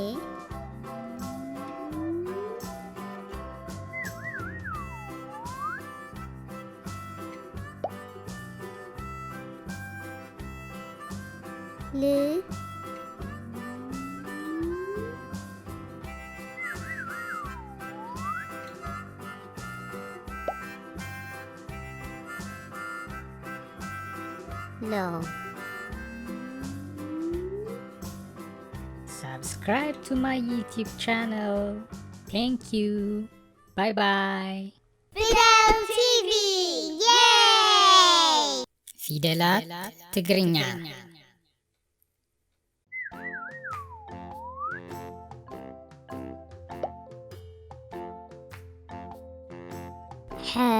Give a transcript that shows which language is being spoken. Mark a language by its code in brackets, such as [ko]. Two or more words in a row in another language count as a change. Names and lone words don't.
[ti] ል ሎ [en] Subscribe to my YouTube channel. Thank you. Bye bye. ፊደል ቲቪ ዬይ! [ti] ፊደላት ትግርኛ ሐ